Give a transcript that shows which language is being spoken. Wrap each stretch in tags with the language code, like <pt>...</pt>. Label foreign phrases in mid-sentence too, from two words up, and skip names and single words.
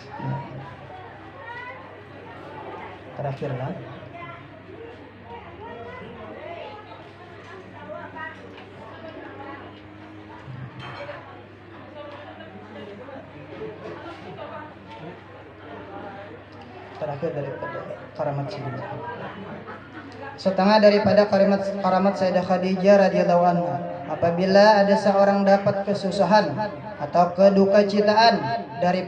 <id>Terakhirlah daripada karamat sidin. Setengah daripada karamat Sayyidah Khadijah</id> <ar>radhiyallahu anha,</ar> <id>apabila ada seorang dapat kesusahan atau kedukacita</id>